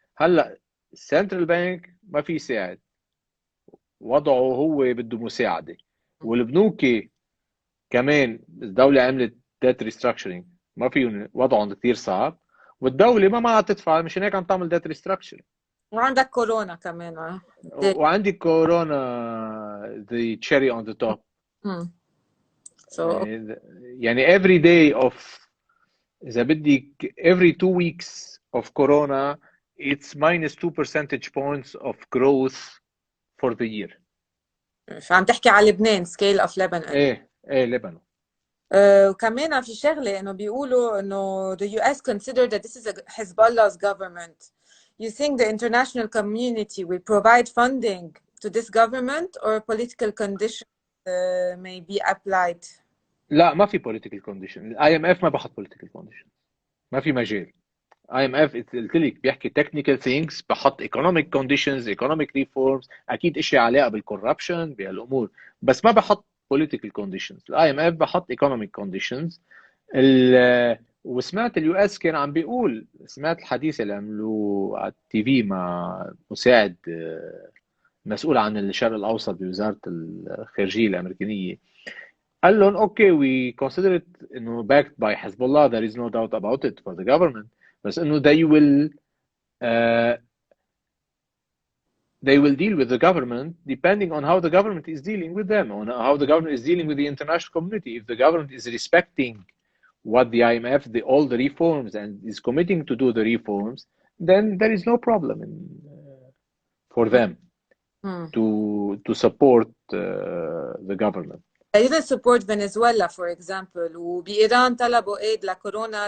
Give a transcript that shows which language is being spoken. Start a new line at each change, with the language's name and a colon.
Arabic: هلا السنترال بانك ما في يساعد، وضعه هو بده مساعده، والبنوك كمان الدوله عملت ديت ريستراكشرنج ما فيهم، وضعهم كثير صعب، والدوله ما معها تدفع، مشان هيك عم تعمل ديت ريستراكشرنج. وعندك كورونا كمان. وعندك كورونا
English: the cherry on the top. So
Arabic: يعني
English: every day of
Arabic: إذا بدك
English: every 2 weeks of corona it's minus 2 percentage points of growth for the year.
Arabic: فعم تحكي على لبنان
English: scale of Lebanon.
Arabic: ايه لبنان. وكمان في شغلة إنه بيقولوا إنه
English: the US consider that this is a Hezbollah's government. You think the international community will provide funding to this government or political conditions may be applied?
Arabic: لا ما في
English: political condition.
Arabic: الاي ام اف ما بحط political condition، ما في مجال. اي ام اف قلت لك بيحكي
English: technical things،
Arabic: بحط
English: economic conditions economic reforms،
Arabic: اكيد اشياء علاقه بالcorruption بهالامور، بس ما بحط
English: political conditions.
Arabic: الاي ام اف بحط
English: economic conditions.
Arabic: وسمعت اليو اس كان عم بيقول، سمعت الحديث اللي عملوه على التي في مع مساعد مسؤول عن الشرق الاوسط بوزاره الخارجيه الامريكانيه، قال لهم اوكي
English: we consider it
Arabic: انه
English: backed by Hezbollah, there is no doubt about it for the government،
Arabic: بس انه
English: uh, they will deal with the government depending on how the government is dealing with them, on how the government is dealing with the international community. If the government is respecting what the IMF, all the reforms, and is committing to do the reforms, then there is no problem for them to support the government. They didn't support Venezuela, for example.
Arabic: وبإيران طلبوا
English: aid
Arabic: لكورونا.